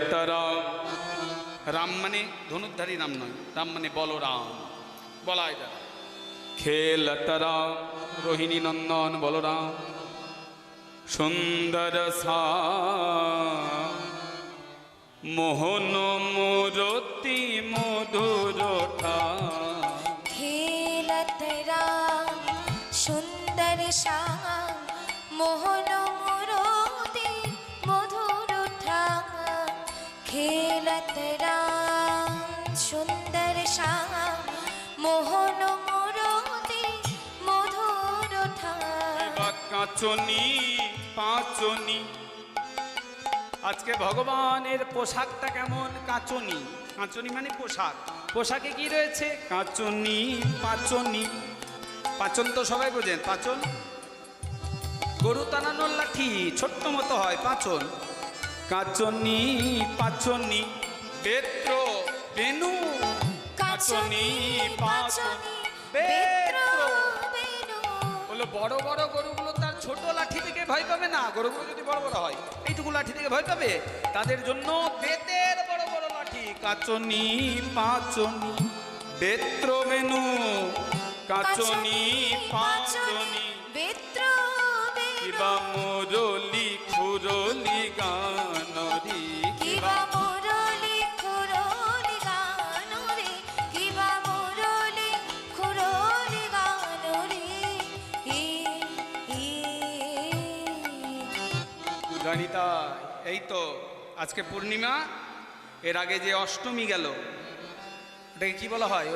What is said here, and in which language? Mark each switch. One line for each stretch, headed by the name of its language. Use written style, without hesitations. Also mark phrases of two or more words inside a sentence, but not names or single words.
Bangla: খেল তারা রাম মানে ধনুর্ধারী রাম নয়, রাম মানে বলরাম, বলাই দাদা। খেলত রাম রোহিণী নন্দন বলরাম, সুন্দর সা মোহন মূরতি মধুর
Hindi: खेलत राम सुंदर श्याम मोहन मुरोति मधुर ठाम। खेलत राम सुंदर श्याम मोहन मुरोति मधुर ठाम।
Bangla: কাঁচনি পাঁচনি, আজকে ভগবানের পোশাকটা কেমন? কাঁচনি, কাঁচনি মানে পোশাক, পোশাকে কি রয়েছে? কাঁচনি পাঁচনি। পাচন তো সবাই বোঝেন, পাচন গরু টানানোর লাঠি, ছোট্ট মতো হয় পাচন। কাঁচনি পাঁচনি বেত্র বেনু, কাঁচনি পাঁচনি বেত্র বেনু। বলো বড় বড় গরুগুলো তার ছোট লাঠি থেকে ভয় পাবে না, গরুগুলো যদি বড় বড় হয় এইটুকু লাঠি থেকে ভয় পাবে, তাদের জন্য বেতের বড় বড় লাঠি। কাঁচনি পাঁচনি বেত্র বেনু, কাঁচনি পাঁচনি বেত্র কিবা মুরলি খুরলি গানরি, কিবা মুরলি খুরলি গানরি, কিবা মুরলি খুরলি গানরি। জানি তাই। এই তো আজকে পূর্ণিমা, এর আগে যে অষ্টমী গেল ওটাকে কি বলা হয়?